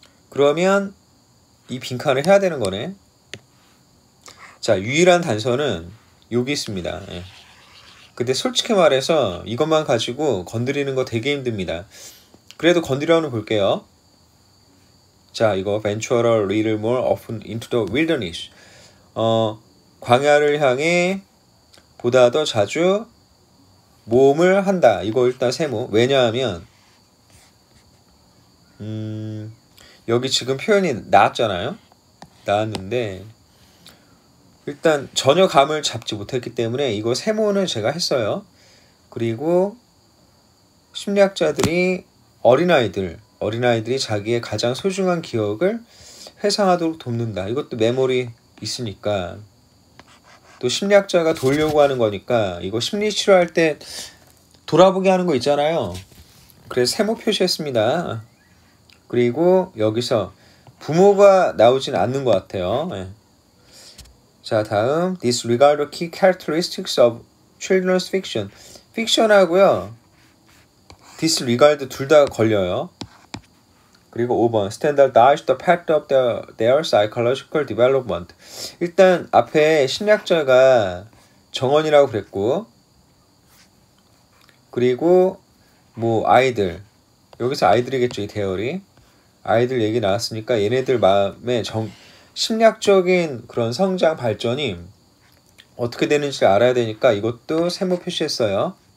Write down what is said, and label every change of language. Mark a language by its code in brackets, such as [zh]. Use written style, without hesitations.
[ko] 그러면 이 빈칸을 해야 되는 거네. 자, 유일한 단서는 여기 있습니다. 예. 근데 솔직히 말해서 이것만 가지고 건드리는 거 되게 힘듭니다. 그래도 건드려는 볼게요. 자, 이거 [en] venture a little more often into the wilderness. [ko] 광야를 향해 보다 더 자주 모험을 한다. 이거 일단 세모. 왜냐하면 여기 지금 표현이 나왔잖아요. 나왔는데 일단 전혀 감을 잡지 못했기 때문에 이거 세모는 제가 했어요. 그리고 심리학자들이 어린아이들이 자기의 가장 소중한 기억을 회상하도록 돕는다. 이것도 메모리 있으니까. 또 심리학자가 돌려고 하는 거니까 이거 심리치료할 때 돌아보게 하는 거 있잖아요. 그래서 세모 표시했습니다. 그리고 여기서 부모가 나오진 않는 것 같아요. 네. 자, 다음 [en] disregard the key characteristics of children's fiction. [ko] 픽션하고요 disregard 둘 다 걸려요. 그리고 5번 [en] standardize the path of their psychological development. [ko] 일단 앞에 심리학자가 정원이라고 그랬고, 그리고 뭐 아이들, 여기서 아이들이겠죠. 이 대열이 아이들 얘기 나왔으니까 얘네들 마음에 심리학적인 그런 성장 발전이 어떻게 되는지 알아야 되니까 이것도 세모 표시했어요.